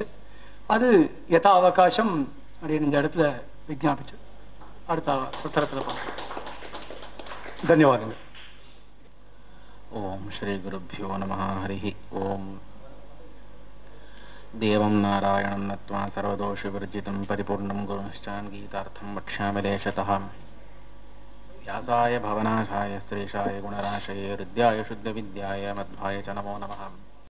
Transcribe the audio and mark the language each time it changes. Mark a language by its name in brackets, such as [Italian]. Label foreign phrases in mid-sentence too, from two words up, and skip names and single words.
[Tamil] அது [Sanskrit] यथा अवकाशम् [Tamil] அப்படின்னு இந்த இடத்துல விஜாபிச்சு அடுத்த சத்திரத்தில் பார்க்கலாம். தன்யவாதங்கள். [Sanskrit] ॐ श्री गुरुभ्यो नमः. हरि ॐ. देवं नारायणं नत्वा सर्वदोषविवर्जितम् परिपूर्णं गुरुश्चान् गीतार्थं वक्ष्यामि लेशतः. व्यासाय भवनाशाय श्रेषाय गुणराशये हृद्याय शुद्धविद्याय मध्वाय च नमो नमः.